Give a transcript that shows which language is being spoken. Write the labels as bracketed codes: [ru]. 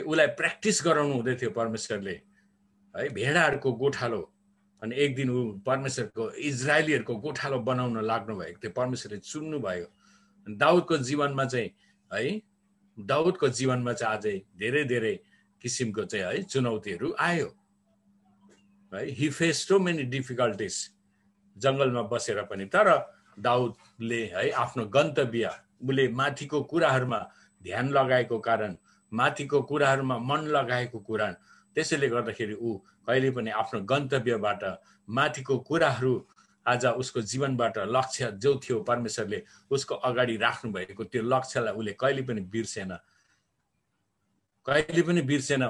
[ne] उसलाई प्र्याक्टिस गराउनु हुँदै थियो परमेश्वरले है, भेडाहरूको गोठालो। अनि एक दिन ऊ परमेश्वरको इजरायलीहरूको गोठालो बनाउन लाग्नु भएको थियो, परमेश्वरले चुन्नु भयो। दाउदको जीवनमा चाहिँ है, दाउदको जीवनमा चाहिँ अझै धेरै धेरै किसिमको चाहिँ है चुनौतीहरू आयो है। [en] he faced so many difficulties [ne] जङ्गलमा बसेर पनि। तर दाउदले है आफ्नो गन्तव्य, उसले माथिको कुराहरूमा ध्यान लगाएको कारण, माथिको कुराहरूमा मन लगाएको कुरा, त्यसैले गर्दाखेरि ऊ कहिले पनि आफ्नो गन्तव्यबाट, माथिको कुराहरू आज उसको जीवनबाट लक्ष्य जो थियो परमेश्वरले उसको अगाडि राख्नु भएको त्यो लक्ष्यलाई उसले कहिले पनि बिर्सेन, कहिले पनि बिर्सेन।